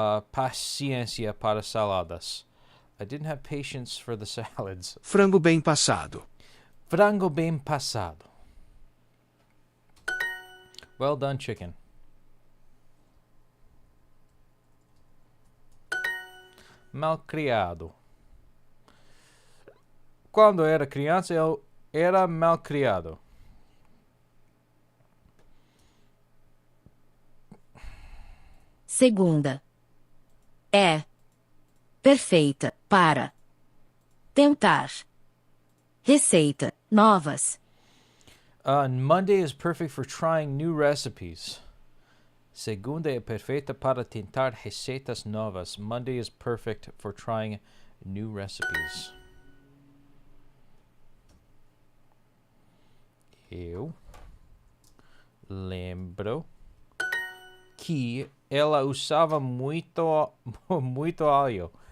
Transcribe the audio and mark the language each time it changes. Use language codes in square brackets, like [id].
[pt] Paciência para saladas. [en] I didn't have patience for the salads. [pt] Frango bem passado. Frango bem passado. [en] Well done, chicken. [pt] Malcriado. Quando eu era criança, eu era malcriado. Segunda. É. Perfeita. Para. Tentar. Receita. Novas. [en] Monday is perfect for trying new recipes. [pt] Segunda é perfeita para tentar receitas novas. [en] Monday is perfect for trying new recipes. [pt] Eu lembro que ela usava muito, muito alho.